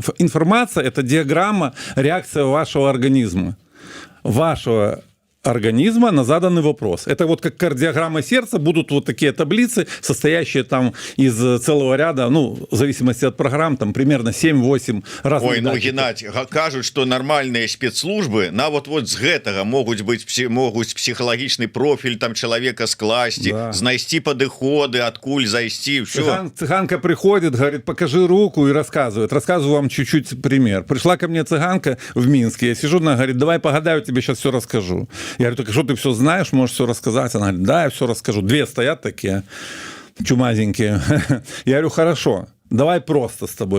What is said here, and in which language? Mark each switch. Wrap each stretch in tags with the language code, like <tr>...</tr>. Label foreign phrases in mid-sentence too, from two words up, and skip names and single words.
<ru>Информация – это диаграмма, реакция вашего организма на заданный вопрос. Это вот как кардиограмма сердца, будут вот такие таблицы, состоящие там из целого ряда, ну, в зависимости от программ, там примерно 7-8 разных. Ой, ну, Геннадий, кажуть, что нормальные спецслужбы на вот</ru> <be>з гэтага могуць психалагічны профиль</be> <ru>там человека скласти,</ru> <be>да, знайсці падыходы, адкуль зайсці,</be> <ru>все. Цыганка приходит, говорит, покажи руку, и рассказываю вам чуть-чуть пример. Пришла ко мне цыганка в Минске, я сижу, она говорит, давай погадаю, тебе сейчас все расскажу. Я говорю, так что ты все знаешь, можешь все рассказать? Она говорит, да, я все расскажу. Две стоят такие, чумазенькие. Я говорю, хорошо, давай просто с тобой.</ru>